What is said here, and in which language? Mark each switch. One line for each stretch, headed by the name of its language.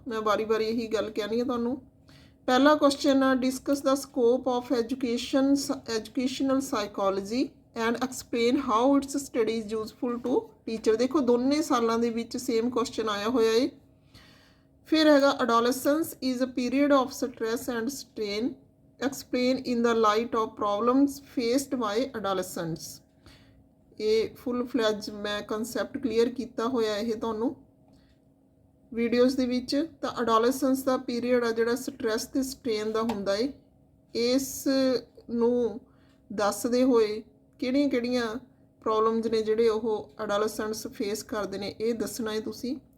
Punjabi: ਮੈਂ ਵਾਰੀ ਇਹੀ ਗੱਲ ਕਹਿਣੀ ਆ ਤੁਹਾਨੂੰ। ਪਹਿਲਾ ਕੁਐਸਚਨ ਆ,
English: Discuss the scope of educational psychology and explain how its study is useful to teacher.
Punjabi: ਦੇਖੋ ਦੋਨੇ ਸਾਲਾਂ ਦੇ ਵਿੱਚ ਸੇਮ ਕੁਐਸਚਨ ਆਇਆ ਹੋਇਆ ਹੈ। ਫਿਰ ਹੈਗਾ,
English: Adolescence is a period of stress and strain explain in the light of problems faced by adolescents।
Punjabi: ਇਹ ਫੁੱਲ ਫਲੈਜ ਮੈਂ ਕਨਸੈਪਟ ਕਲੀਅਰ ਕੀਤਾ ਹੋਇਆ ਇਹ ਤੁਹਾਨੂੰ ਵੀਡੀਓਜ਼ ਦੇ ਵਿੱਚ। ਤਾਂ ਅਡੋਲੈਸੈਂਸ ਦਾ ਪੀਰੀਅਡ ਆ ਜਿਹੜਾ ਸਟ੍ਰੈਸ ਤੇ ਸਟ੍ਰੇਨ ਦਾ ਹੁੰਦਾ ਏ, ਇਸ ਨੂੰ ਦੱਸਦੇ ਹੋਏ ਕਿਹੜੀਆਂ ਕਿਹੜੀਆਂ ਪ੍ਰੋਬਲਮਸ ਨੇ ਜਿਹੜੇ ਉਹ ਅਡੋਲੈਸੈਂਟਸ ਫੇਸ ਕਰਦੇ ਨੇ ਇਹ ਦੱਸਣਾ ਹੈ ਤੁਸੀਂ।